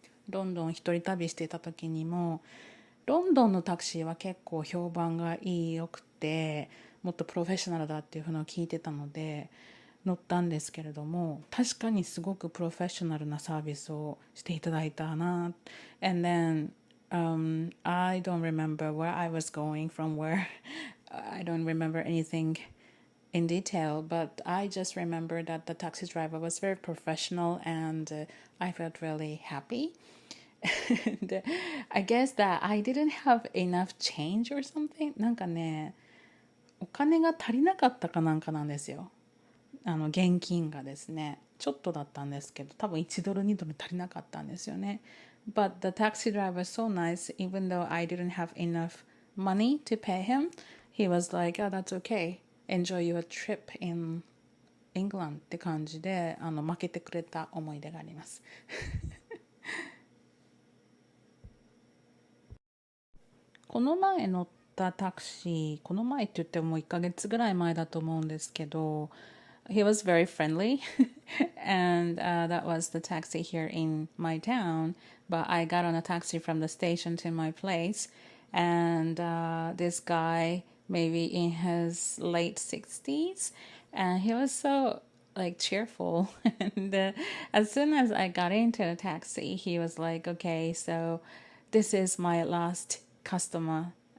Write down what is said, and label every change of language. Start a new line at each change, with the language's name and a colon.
Japanese: ロンドン一人旅していた時にも、ロンドンのタクシーは結構評判が良くて、もっとプロフェッショナルだっていうのを聞いてたので乗ったんですけれども、確かにすごくプロフェッショナルなサービスをしていただいたな。
English: And then I don't remember where I was going from where. I don't remember anything in detail, but I just remember that the taxi driver was very professional, and I felt really happy. で、I guess that I didn't have enough change or something.
Japanese: なんかね、お金が足りなかったかなんかなんですよ。現金がですね。ちょっとだったんですけど、多分1ドル2ドル足りなかったんですよね。
English: But the taxi driver was so nice, even though I didn't have enough money to pay him. He was like, oh, that's okay. Enjoy your trip in England
Japanese: って感じで、負けてくれた思い出があります。この前乗ったタクシー、この前って言っても1ヶ月ぐらい前だと思うんですけど、
English: he was very friendly and that was the taxi here in my town, but I got on a taxi from the station to my place and this guy maybe in his late 60s and he was so like cheerful and as soon as I got into the taxi he was like, okay, so this is my last customer.